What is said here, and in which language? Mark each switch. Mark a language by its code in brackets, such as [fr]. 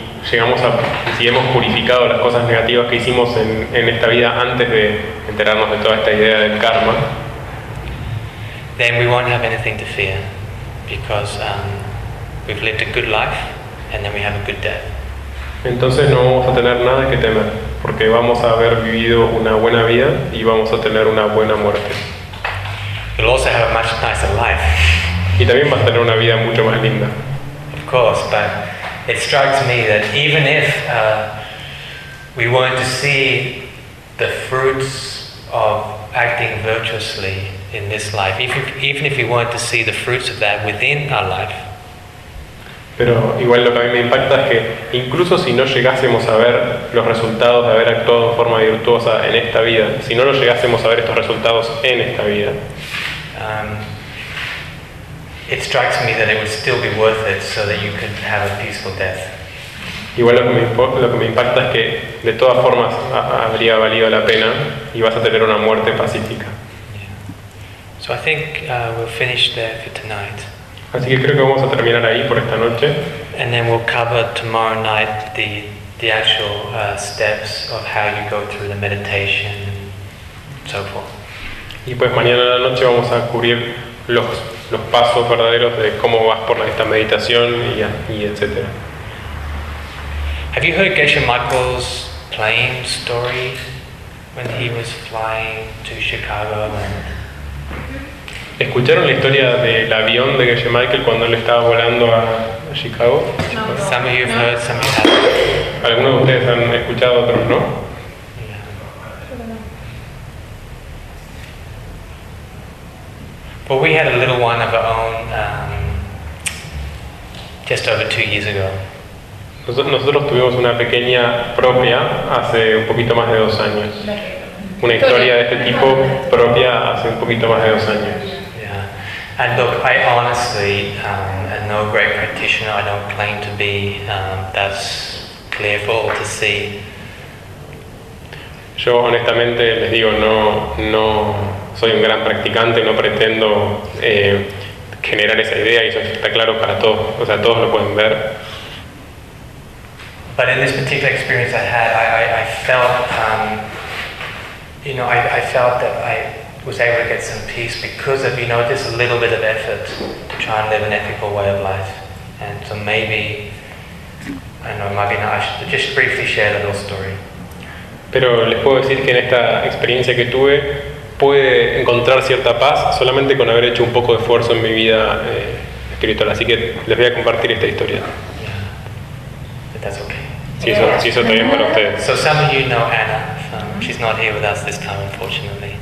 [es] Y si hemos purificado las cosas negativas que hicimos en esta vida antes de enterarnos de toda esta idea del karma, [en] then we won't have anything to fear because we've lived a good life and then we have a good death. [es] Entonces no vamos a tener nada que temer porque vamos a haber vivido una buena vida y vamos a tener una buena muerte. [en] You'll also have a much nicer life. [es] Y también vas a tener una vida mucho más linda. [en] Of course, but it strikes me that even if we weren't to see the fruits of acting virtuously in this life, even if we weren't to see the fruits of that within our life. [es] Pero igual lo que a mí me impacta es que incluso si no llegásemos a ver los resultados de haber actuado de forma virtuosa en esta vida, si no lo llegásemos a ver estos resultados en esta vida, [en] it strikes me that it would still be worth it so that you could have a peaceful death. [es] Igual lo que me impacta es que de todas formas habría valido la pena y vas a tener una muerte pacífica. [en] So I think we'll finish there for tonight. [es] Así que creo que vamos a terminar ahí por esta noche. [en] And then we'll cover tomorrow night the actual steps of how you go through the meditation and so forth. [es] Y pues mañana a la noche vamos a cubrir los pasos verdaderos de cómo vas por esta meditación y etc. [en] Have you heard Geshe Michael's plane story when he was flying to Chicago? [es] ¿Escucharon la historia del avión de Geshe Michael cuando él estaba volando a Chicago? [en] No. Some of you have heard, some of you haven't. [es] ¿Algunos de ustedes han escuchado, otros no? [en] Well, we had a little one of our own just over 2 years ago. [es] Nosotros tuvimos una pequeña propia hace un poquito más de 2 años. Una historia de este tipo propia hace un poquito más de 2 años. [en] Yeah. And look, I honestly am no great practitioner. I don't claim to be. That's clear for all to see. [es] Yo honestamente les digo, no soy un gran practicante, no pretendo generar esa idea, y eso está claro para todos, o sea, todos lo pueden ver. [en] But in this particular experience I had, I felt, you know, I felt that I was able to get some peace because of, you know, just a little bit of effort to try and live an ethical way of life. And so maybe, I don't know, maybe not, I should just briefly share a little story. [es] Pero les puedo decir que en esta experiencia que tuve pude encontrar cierta paz solamente con haber hecho un poco de esfuerzo en mi vida espiritual. Así que les voy a compartir esta historia. [en] Yeah. That's okay. [es] Sí, eso, yeah. Sí, eso está bien para ustedes. [en] So some of you know Anna. She's not here with us this time, unfortunately.